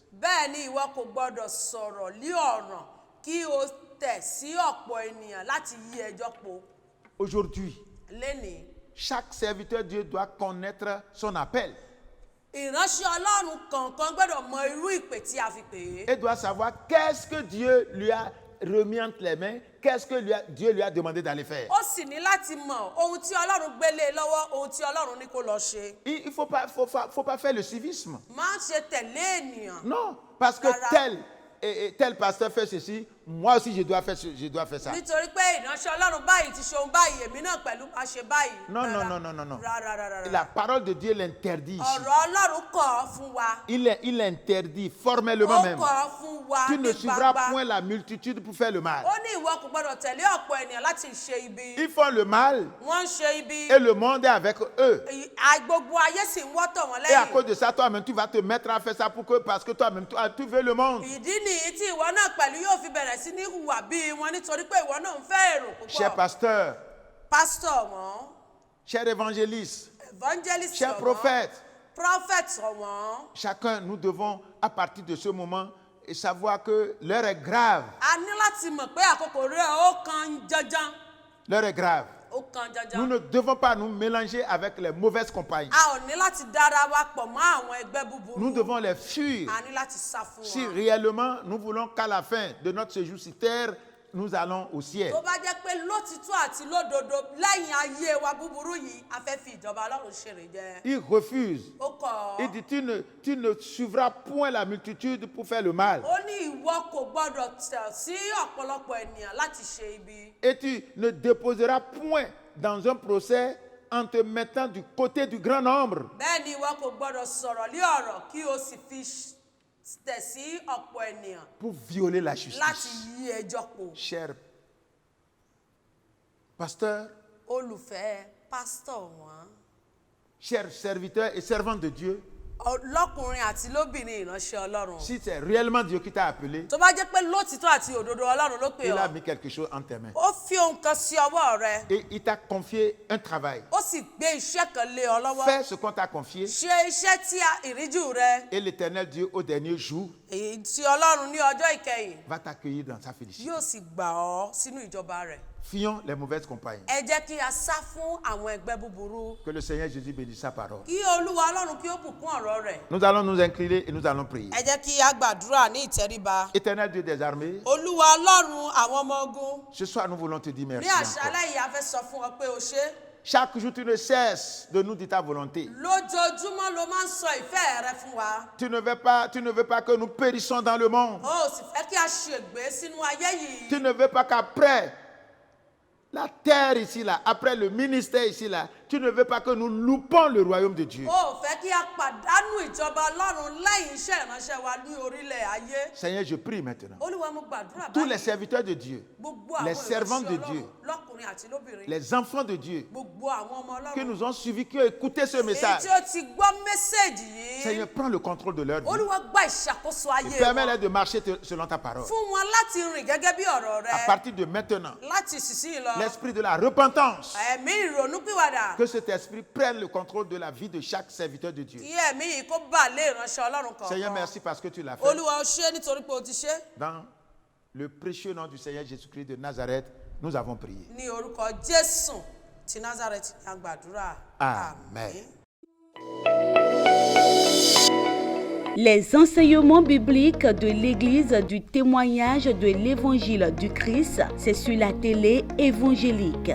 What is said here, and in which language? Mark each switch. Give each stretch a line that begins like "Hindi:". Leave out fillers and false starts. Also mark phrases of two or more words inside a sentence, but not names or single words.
Yoruba: Bẹ́ẹ̀ ni ìwọ kò gbọdọ̀ sọ̀rọ̀ lí ọ̀ràn kí o tẹ̀ sí ọ̀pọ̀ ènìyàn láti yí ẹjọ́ po.
French: Aujourd'hui,
Yoruba: Lénìí,
French: chaque serviteur de Dieu doit connaître son appel.
Yoruba: ìránṣẹ́ Ọlọ́run kọ̀ọ̀kan gbọ́dọ̀ mọ irú ìpè tí a fi pè é.
French: Elle doit savoir qu'est-ce que Dieu lui a remis entre les mains, qu'est-ce que Dieu lui a demandé d'aller faire.
Yoruba: Ó sì ní láti mọ ohun tí Ọlọ́run gbélé lọ́wọ́, ohun tí Ọlọ́run ní kó lọ ṣe.
French: Il ne faut pas faire le civisme.
Yoruba: Má ṣe tẹ̀lé ènìyàn.
French: Non, parce que tel pasteur fait ceci, moi aussi je dois faire ça.
Yoruba: Nítorí pé ìránṣẹ́ Ọlọ́run báyìí ti ṣe ohun báyìí, èmi náà pẹ̀lú máa ṣe báyìí.
French: Non.
Yoruba: Rárá.
French: La parole de Dieu l'interdit ici.
Yoruba: Ọ̀rọ̀ Ọlọ́run kọ̀ fún wa.
French: Il interdit formellement même.
Yoruba: Ó kọ̀ fún wa
French: Tu
Yoruba: ní
French: ne suivras
Yoruba: gbangba.
French: point la multitude pour faire le mal.
Yoruba: Ó ní ìwọ kò gbọdọ̀ tẹ̀lé ọ̀pọ̀ ènìyàn láti ṣe ibi.
French: Ils font le mal
Yoruba: Wọ́n ń ṣe ibi.
French: et le monde est avec eux.
Yoruba: Gbogbo ayé sì ń wọ́tọ̀ wọn
French: Et à
Yoruba: lẹ́yìn.
French: cause de ça, toi-même, tu vas te mettre à faire ça parce que toi-même, tu veux le monde.
Yoruba: Ìdí nìyí tí ìwọ náà pẹ̀lú yóò fi bẹ̀rẹ̀ sí ní hùwà bíi wọn nítorí pé ìwọ náà ń fẹ́ èrò
French: Cher
Yoruba: púpọ̀.
French: pasteur,
Yoruba: Pásítọ̀ wọn,
French: cher évangéliste,
Yoruba: evangelist
French: cher
Yoruba: wọn,
French: prophète,
Yoruba: prophet wọn.
French: chacun, nous devons, à partir de ce moment, savoir que l'heure est grave.
Yoruba: A ní láti mọ̀ pé àkókò rẹ̀ ó kan janjan.
French: L'heure est grave.
Yoruba: Ó kan
French: Nous
Yoruba: janjan.
French: ne devons pas nous mélanger avec les mauvaises compagnies.
Yoruba: A ò ní láti dára wa pọ̀ mọ́ àwọn ẹgbẹ́ búburú.
French: Nous devons les fuir.
Yoruba: A ní láti sá fún
French: Si
Yoruba: wọn.
French: réellement nous voulons qu'à la fin de notre séjour sur terre, nous allons au ciel.
Yoruba: Tó bá jẹ́ pé lótìtọ́ àti lódodo lẹ́yìn ayé wa búburú yìí, a fẹ́ fi ìjọba Ọlọ́run ṣèrè jẹ.
French: Il refuse.
Yoruba: Ó kọ̀.
French: Il dit, tu ne suivras point la multitude pour faire le mal.
Yoruba: Ó ní ìwọ kò gbọdọ̀ tẹ̀ sí ọ̀pọ̀lọpọ̀ ènìyàn láti ṣe ibi.
French: Et tu ne déposeras point dans un procès en te mettant du côté du grand nombre.
Yoruba: Bẹ́ẹ̀ ni ìwọ kò gbọdọ̀ sọ̀rọ̀ lé ọ̀rọ̀ kí o sì fi tẹ̀ sí ọ̀pọ̀ ènìyàn
French: Pour violer la
Yoruba: láti
French: justice.
Yoruba: yí ẹjọ́ po.
French: Cher pasteur,
Yoruba: Olùfẹ́ pásítọ̀ wọn.
French: chers serviteurs et servantes de Dieu,
Yoruba: Lọ́kùnrin àti lóbìnrin ìránṣẹ́ Ọlọ́run.
French: si c'est réellement Dieu qui t'a appelé,
Yoruba: Tó bá jẹ́ pé lótìtọ́ àti òdodo Ọlọ́run ló pè
French: il a
Yoruba: ọ́.
French: mis quelque chose en tes mains.
Yoruba: Ó fi ohun kan sí ọwọ́ rẹ.
French: Et il t'a confié un travail.
Yoruba: Ó sì gbé iṣẹ́ kan lé ọ lọ́wọ́.
French: Fais ce qu'on t'a confié
Yoruba: Ṣe iṣẹ́ tí ìríjú rẹ.
French: et l'Éternel Dieu au dernier jour
Yoruba: Èyí tí Ọlọ́run ní ọjọ́ ìkẹyìn
French: va t'accueillir dans sa félicité.
Yoruba: yóò sì gbà ọ́ sínú ìjọba rẹ̀.
French: Fuyons les mauvaises compagnies.
Yoruba: Ẹ jẹ́ kí a sá fún àwọn ẹgbẹ́ búburú.
French: Que le Seigneur Jésus bénisse sa parole.
Yoruba: Kí Olúwa Ọlọ́run kí ó bùkún ọ̀rọ̀ rẹ̀.
French: Nous allons nous incliner et nous allons prier.
Yoruba: Ẹ jẹ́ kí a gbàdúrà ní ìtẹríba.
French: Éternel Dieu des armées,
Yoruba: Olúwa Ọlọ́run àwọn ọmọ ogun.
French: ce soir nous voulons te dire
Yoruba: Ní
French: merci. encore.
Yoruba: àṣálẹ́ yìí a fẹ́ sọ fún ọ pé o ṣé.
French: Chaque jour tu ne cesses de nous dire ta volonté.
Yoruba: Lójoojúmọ́ ló máa ń sọ ìfẹ́ rẹ fún wa.
French: Tu ne veux pas que nous périssons dans le monde.
Yoruba: O ò sì fẹ́ kí a ṣègbé sínú ayé yìí.
French: Tu ne veux pas qu'après la terre ici, là, après le ministère ici, là, tu ne veux pas que nous loupons le royaume de Dieu.
Yoruba: O ò fẹ́ kí a pàdánù ìjọba Ọlọ́run lẹ́yìn iṣẹ́ ìránṣẹ́ wa ní orílẹ̀ ayé.
French: Seigneur, je prie maintenant.
Yoruba: Olúwa mo gbàdúrà
French: Tous les
Yoruba: báyìí.
French: serviteurs de Dieu,
Yoruba: Gbogbo àwọn
French: les servants de
Yoruba: ìránṣẹ́
French: Dieu,
Yoruba: Ọlọ́run lọ́kùnrin àti lóbìnrin.
French: les enfants de Dieu
Yoruba: Gbogbo àwọn ọmọ
French: qui
Yoruba: Ọlọ́run.
French: nous ont suivis, qui ont écouté ce
Yoruba: Èyí
French: message.
Yoruba: tí ó ti gbọ́ mẹ́sẹ̀gì yìí.
French: Seigneur, prends le contrôle de leur vie.
Yoruba: Olúwa gba ìṣàkóso
French: Et
Yoruba: ayé
French: permets-leur
Yoruba: wọn.
French: de marcher selon ta parole.
Yoruba: Fún wọn láti rìn gẹ́gẹ́ bí ọ̀rọ̀
French: À
Yoruba: rẹ.
French: partir de maintenant,
Yoruba: Láti ìsinsìnyí lọ.
French: l'esprit de la repentance,
Yoruba: Ẹ̀mí ìrònúpìwàdà.
French: que cet esprit prenne le contrôle de la vie de chaque serviteur de Dieu.
Yoruba: Kí ẹ̀mí yìí kó bà lé ìránṣẹ́ Ọlọ́run
French: Seigneur,
Yoruba: kọ̀ọ̀kan.
French: merci parce que tu l'as fait.
Yoruba: Olúwa o ṣé nítorí pé o ti ṣe.
French: Dans le précieux nom du Seigneur Jésus-Christ de Nazareth, nous avons prié.
Yoruba: Ní orúkọ Jésù ti Nazareth ni a gbàdúrà.
French: Amen. Les enseignements bibliques de l'Église du témoignage de l'Évangile du Christ, c'est sur la télé évangélique.